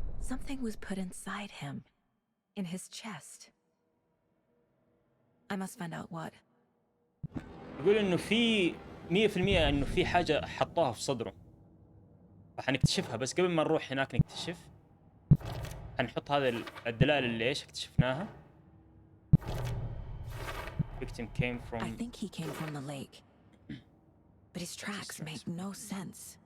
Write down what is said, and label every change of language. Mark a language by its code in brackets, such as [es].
[en] Something was put inside him, in his chest. I must find out what. [ar] يقول انه في 100% انه في حاجة حطوها في صدره، فحنكتشفها. بس قبل ما نروح هناك نكتشف، حنحط هذا الدلائل اللي ايش اكتشفناها. [en] Victim came from. I think he came from the lake, but his tracks make no sense.